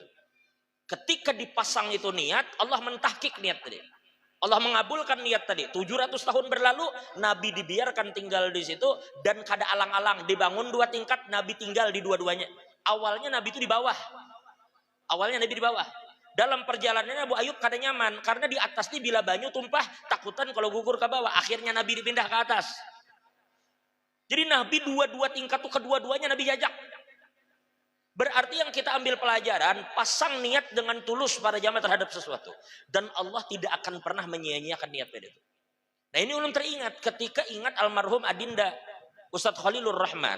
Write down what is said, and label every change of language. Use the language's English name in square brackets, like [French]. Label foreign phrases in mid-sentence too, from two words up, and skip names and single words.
[Indonesian] Ketika dipasang itu niat, Allah mentahkik niat tadi. Allah mengabulkan niat tadi. 700 tahun berlalu, Nabi dibiarkan tinggal di situ, dan kada alang-alang dibangun 2 tingkat, Nabi tinggal di dua-duanya. Awalnya Nabi itu di bawah. [Banjar] Dalam perjalanannya Abu Ayyub kada nyaman, karena di atas ini bila banyu tumpah, takutan kalau gugur ke bawah. [Indonesian] Akhirnya Nabi dipindah ke atas. Jadi Nabi 2 tingkat itu kedua-duanya Nabi jajak. Berarti yang kita ambil pelajaran, pasang niat dengan tulus para jamaah terhadap sesuatu. Dan Allah tidak akan pernah menyia-nyiakan niat pada itu. Nah, ini ulun teringat ketika ingat almarhum Adinda Ustadz Khalilur Rahman.